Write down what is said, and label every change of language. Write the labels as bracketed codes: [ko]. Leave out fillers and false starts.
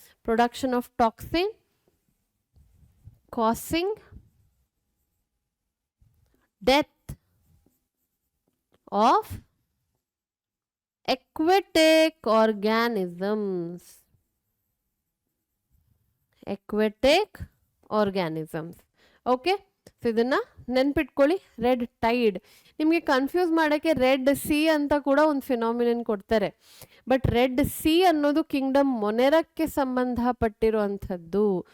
[en] Production of toxin causing death of aquatic organisms. Aquatic organisms. Okay, so ಇದನ್ನ [kn] ನೆನ್ಪಿಟ್ಕೊಳ್ಳಿ, red Tide. ನಿಮಗೆ confuse ಮಾಡೋಕ್ಕೆ red C ಅಂತ ಕೂಡ ಒಂದು ಫಿನಾಮಿನನ್ ಕೊಡ್ತಾರೆ. ಬಟ್ ರೆಡ್ ಸಿ ಅನ್ನೋದು ಕಿಂಗ್ಡಮ್ ಮೊನೆರಕ್ಕೆ ಸಂಬಂಧಪಟ್ಟಿರುವಂಥದ್ದು.